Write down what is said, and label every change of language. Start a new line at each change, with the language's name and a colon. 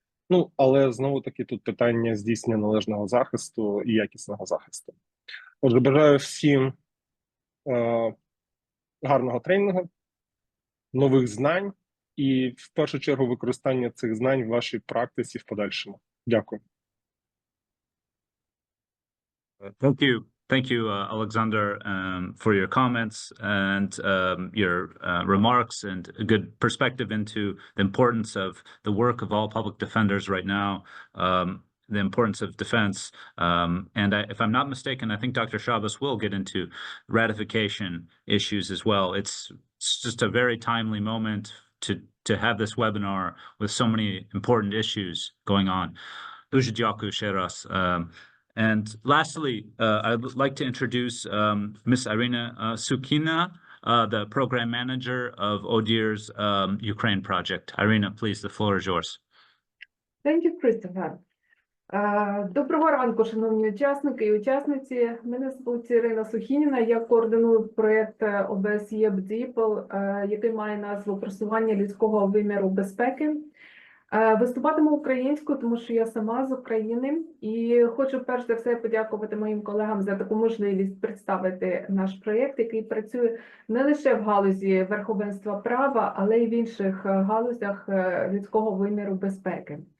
Ukrainian: Ну, але знову-таки тут питання здійснення належного захисту і якісного захисту. Отже, бажаю всім гарного тренінгу, нових знань і, в першу чергу, використання цих знань в вашій практиці в подальшому. Дякую.
English: Thank you, Alexander, for your comments and your remarks and a good perspective into the importance of the work of all public defenders right now, the importance of defense. And if I'm not mistaken, I think Dr. Shabas will get into ratification issues as well. It's just a very timely moment to have this webinar with so many important issues going on.
Ukrainian: Дуже дякую ще раз.
English: And lastly, I'd like to introduce Ms. Irina Sukina, the program manager of ODIHR's Ukraine project. Irina, please, the floor is yours. Thank you, Christopher.
Ukrainian: Доброго ранку, шановні учасники і учасниці. Мене звуть Ірина Сухініна, я координую проєкт ОБСЄ БДІПЛ, який має назву «Просування людського виміру безпеки». Виступатиму українською, тому що я сама з України, і хочу перш за все подякувати моїм колегам за таку можливість представити наш проєкт, який працює не лише в галузі верховенства права, але й в інших галузях людського виміру безпеки.